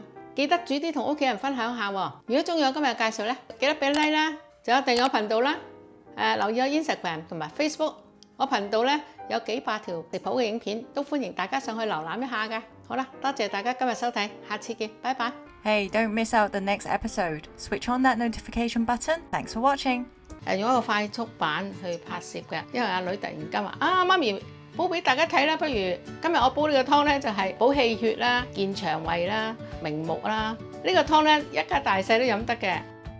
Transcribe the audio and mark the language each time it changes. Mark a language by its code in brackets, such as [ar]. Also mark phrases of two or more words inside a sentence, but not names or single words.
[yue] 記得煮啲同屋企人分享下喎。如果中意我今日嘅介紹咧，記得俾 like 啦，仲有訂閱我頻道啦。留意我 Instagram 同埋 Facebook， 我頻道咧有幾百條食譜嘅影片，都歡迎大家上去瀏覽一下嘅。好啦，多謝大家今日收睇，下次見，拜拜。 [en] Hey, don't miss out the next episode. Switch on that notification button. Thanks for watching. [yue] 用一個快速版去拍攝嘅，因為阿女突然間話媽咪煲俾大家睇啦，不如今日我煲呢個湯咧就係補氣血啦、健腸胃啦、明目啦。呢個湯咧一家大細都飲得嘅。